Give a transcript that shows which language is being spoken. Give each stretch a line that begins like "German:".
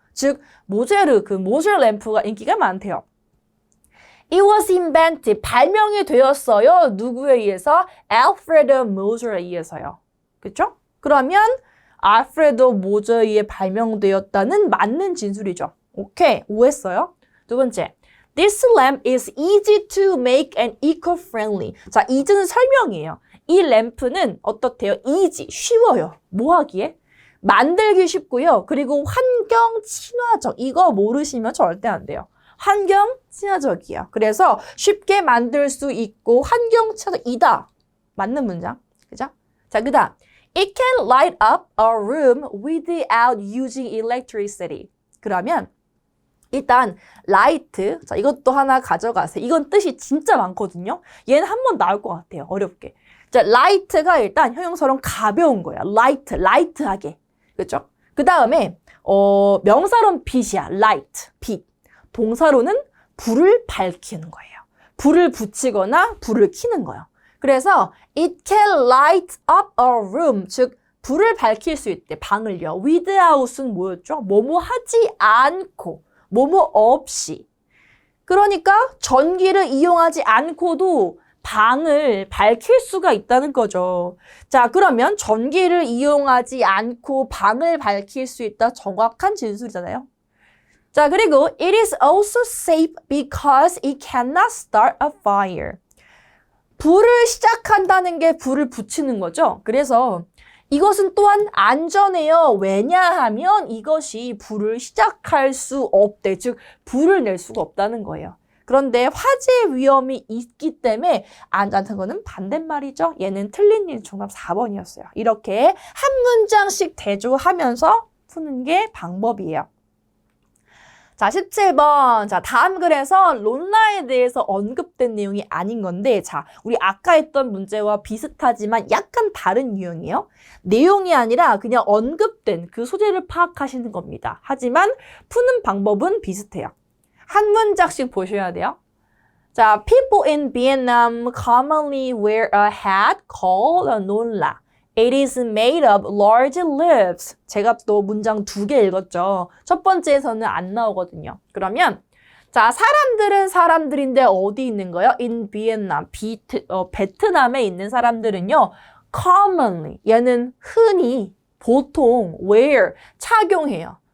Korean: 즉 모제르 그 Moser lamp가 인기가 많대요.
English: It was invented.
Korean: 발명이 되었어요. 누구에 의해서? Alfred Moser에 의해서요. 그렇죠? 그러면 알프레도 모저에 의해 발명되었다는 맞는 진술이죠. 오케이, 오했어요. 두 번째,
English: This lamp is easy to make and eco-friendly.
Korean: 자, easy는 설명이에요. 이 램프는 어떻대요? easy, 쉬워요. 뭐 하기에? 만들기 쉽고요. 그리고 환경 친화적. 이거 모르시면 절대 안 돼요. 환경 친화적이에요. 그래서 쉽게 만들 수 있고 환경 친화적이다. 맞는 문장. 그죠? 자, 그 다음.
English: It can light up a room without using electricity.
Korean: 그러면 일단 light, 자 이것도 하나 가져가세요. 이건 뜻이 진짜 많거든요. 얘는 한 번 나올 것 같아요. 어렵게. 자, light가 일단 형용사로 가벼운 거야. light, light하게. 그렇죠? 그 다음에 명사로는 빛이야. light, 빛. 동사로는 불을 밝히는 거예요. 불을 붙이거나 불을 켜는 거예요. 그래서
English: it can light up a room,
Korean: 즉 불을 밝힐 수 있대, 방을요. without은 뭐였죠? 뭐뭐 하지 않고, 뭐뭐 없이. 그러니까 전기를 이용하지 않고도 방을 밝힐 수가 있다는 거죠. 자, 그러면 전기를 이용하지 않고 방을 밝힐 수 있다. 정확한 진술이잖아요.
English: 자, 그리고 it is also safe because it cannot start a fire.
Korean: 불을 시작한다는 게 불을 붙이는 거죠. 그래서 이것은 또한 안전해요. 왜냐하면 이것이 불을 시작할 수 없대. 즉 불을 낼 수가 없다는 거예요. 그런데 화재 위험이 있기 때문에 안전한 거는 반대말이죠. 얘는 틀린 일 정답 4번이었어요. 이렇게 한 문장씩 대조하면서 푸는 게 방법이에요. 자, 17번. 자, 다음 글에서 론라에 대해서 언급된 내용이 아닌 건데, 자, 우리 아까 했던 문제와 비슷하지만 약간 다른 유형이에요. 내용이 아니라 그냥 언급된 그 소재를 파악하시는 겁니다. 하지만 푸는 방법은 비슷해요. 한 문장씩 보셔야 돼요.
English: 자, people in Vietnam commonly wear a hat called a nonla. It is made of large leaves.
Korean: 제가 또 문장 2개 읽었죠. 첫 번째에서는 안 나오거든요. 그러면 자, 사람들은 사람들인데 어디 있는 거예요?
English: In Vietnam.
Korean: 베트남에 있는 사람들은요.
English: Commonly.
Korean: 얘는 흔히, 보통, wear, 착용해요.